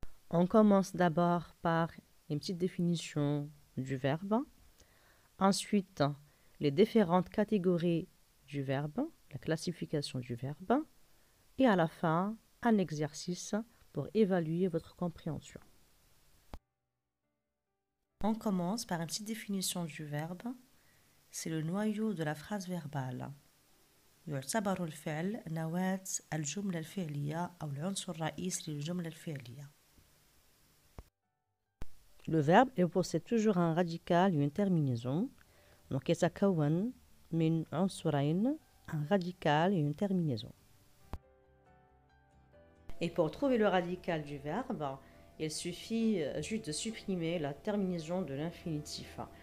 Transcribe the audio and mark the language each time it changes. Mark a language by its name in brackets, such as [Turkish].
[French] On commence d'abord par une petite définition du verbe, ensuite les différentes catégories du verbe, la classification du verbe, et à la fin, un exercice pour évaluer votre compréhension. On commence par une petite définition du verbe. C'est le noyau de la phrase verbale. [Arabic] يعتبر الفعل نواة الجملة الفعلية أو العنصر الرئيسي للجملة الفعلية. [French] Le verbe possède toujours un radical et une terminaison. Donc, [Arabic] يتكون من عنصرين, [French] un radical et une terminaison. Et pour trouver le radical du verbe, il suffit juste de supprimer la terminaison de l'infinitif.